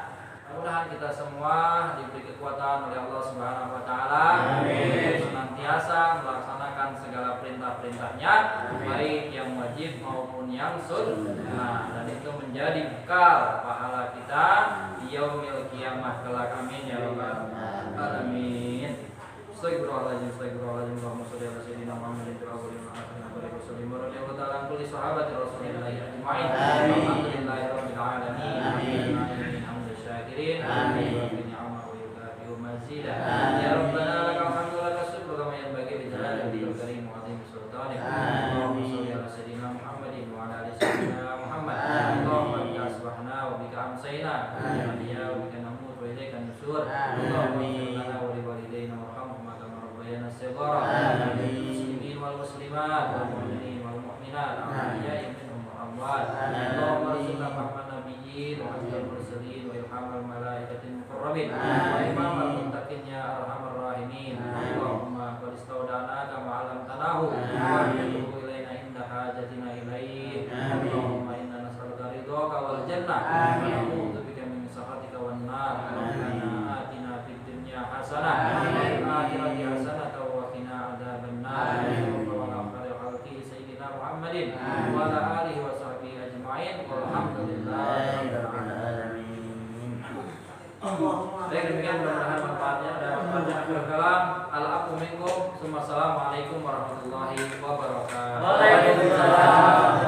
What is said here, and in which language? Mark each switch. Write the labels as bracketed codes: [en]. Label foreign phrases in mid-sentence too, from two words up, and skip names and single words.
[id] Mudah-mudahan kita semua diberi kekuatan oleh Allah [ar] سبحانه وتعالى [id] untuk senantiasa melaksanakan segala perintah-perintahnya, baik yang wajib maupun yang sunnah, dan itu menjadi bekal pahala kita di [ar] يوم القيامة [id] kelak. [ar] آمين يا رب العالمين. أستغفر الله العظيم، أستغفر الله العظيم. اللهم صل على سيدنا محمد وعلى آله وصحبه ورضي الله تعالى عن كل صحابة رسول الله أجمعين. الحمد لله رب العالمين. شاكرين، آمين. يا ربنا لك الحمد لك الشكر كما ينبغي لجلال كريم وعظيم سلطانك. اللهم صل على سيدنا محمد وعلى آل سيدنا محمد. اللهم بك أصبحنا وبك أمسينا وبك نموت وإليك النشور. اللهم اغفر لنا ولوالدينا وارحمهما كما ربيانا صغارا. المسلمين والمسلمات والمؤمنين والمؤمنات الأحياء منهم والأموات. اللهم ارزقنا فهم النبيين وحفظ المرسلين وإلهام الملائكة المقربين وإمام المتقين يا أرحم الراحمين. اللهم قد استودعنا كما علمتناه وأتوب إلينا عند حاجتنا إليه. اللهم إنا نسألك رضاك والجنة ونعوذ بك من سخطك والنار. ربنا آتنا في الدنيا حسنة وفي الآخرة حسنة وقنا عذاب النار. وعلى خير الخلق سيدنا محمد وعلى آله وصحبه أجمعين. [id] Baik, demikian mudah-mudahan manfaatnya dan [ar] آخر كلام. العفو منكم. السلام عليكم ورحمة الله وبركاته. وعليكم السلام.